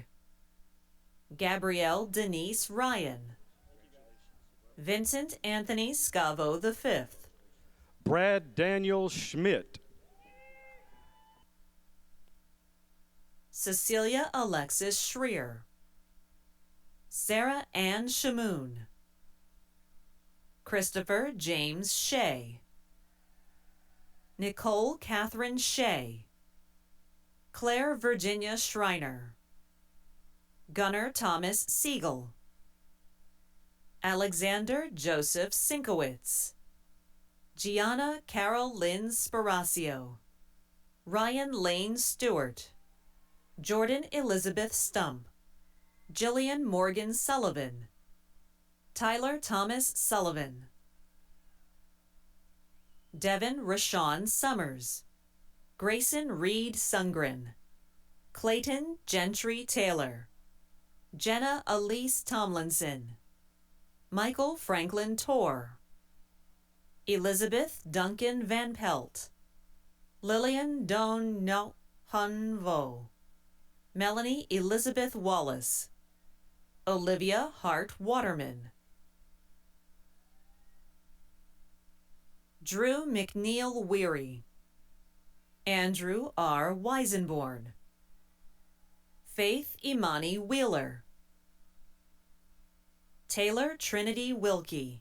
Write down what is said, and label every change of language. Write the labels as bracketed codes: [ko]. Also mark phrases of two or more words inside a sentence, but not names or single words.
[en] Gabrielle Denise Ryan. Vincent Anthony Scavo V. Brad Daniel Schmidt. Cecilia Alexis Schreer. Sarah Ann Shamoon. Christopher James Shea. Nicole Catherine Shea. Claire Virginia Schreiner. Gunnar Thomas Siegel. Alexander Joseph Sinkowitz. Gianna Carol Lynn Sparacio. Ryan Lane Stewart. Jordan Elizabeth Stump. Jillian Morgan Sullivan. Tyler Thomas Sullivan. Devin Rashawn Summers. Grayson Reed Sungren. Clayton Gentry Taylor. Jenna Elise Tomlinson. Michael Franklin Torr. Elizabeth Duncan Van Pelt. Lillian Don No Hun Vo. Melanie Elizabeth Wallace. Olivia Hart Waterman. Drew McNeil Weary. Andrew R. Weisenborn. Faith Imani Wheeler. Taylor Trinity Wilkie.